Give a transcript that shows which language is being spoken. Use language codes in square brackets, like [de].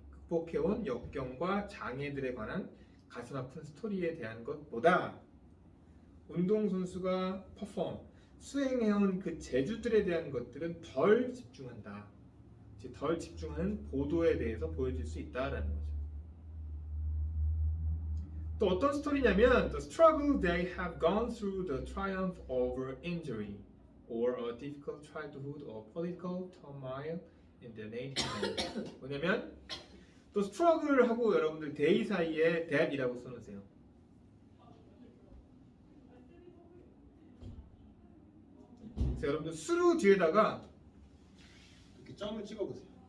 [ko] 극복해온 역경과 장애들에 관한 가슴 아픈 스토리에 대한 것보다 운동선수가 perform, 수행해온 그 재주들에 대한 것들은 덜 집중한다. 덜 집중하는 보도에 대해서 보여줄 수 있다라는 거죠. 또 어떤 스토리냐면 [en] The struggle they have gone through, the triumph over injury or a difficult childhood or political turmoil in their native land. [ko] 뭐냐면 또 struggle 하고 여러분들 they 사이에 that이라고 써놓으세요. 그래서 여러분들 through 뒤에다가 이렇게 점을 찍어보세요.